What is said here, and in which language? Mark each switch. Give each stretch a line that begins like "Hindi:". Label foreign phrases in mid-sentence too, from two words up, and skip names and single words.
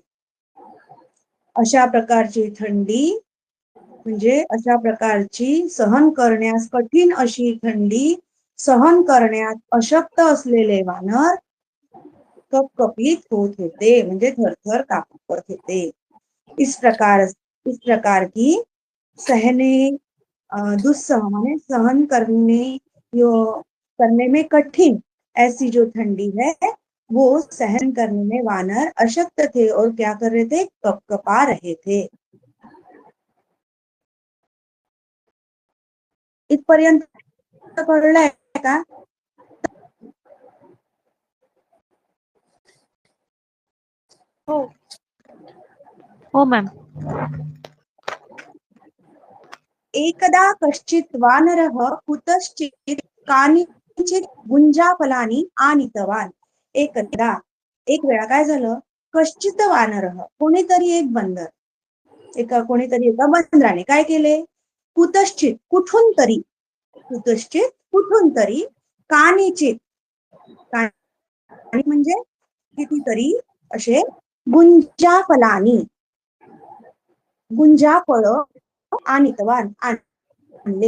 Marathi: अशा प्रकारची थंडी म्हणजे अशा प्रकारची सहन करण्यास कठीण अशी थंडी सहन करण्यात अशक्त असलेले वानर कपकपीत होत होते म्हणजे थरथर कापत होते.
Hindi: इस प्रकार की सहने दुस्सह माने सहन करने में कठिन ऐसी जो ठंडी है वो सहन करने में वानर अशक्त थे और क्या कर रहे थे, कपकपा रहे थे.
Marathi: इथपर्यंत कळलंय का? हो हो मॅम.
Sanskrit: एकदा कश्चित वानरः कुतश्चित कानिचित गुंजाफलानि आनीतवान.
Marathi: एकदा एक वेळा काय झालं,
Sanskrit: कश्चित वानरः
Marathi: कोणीतरी एक बंदर, कोणीतरी एका बंदराने काय केले, कुतश्चित कुठून तरी, कुतश्चित कुठून तरी, कानिचित कानी म्हणजे कितीतरी असे, गुंजाफलानी गुंजाफळ आनीतवान आणले.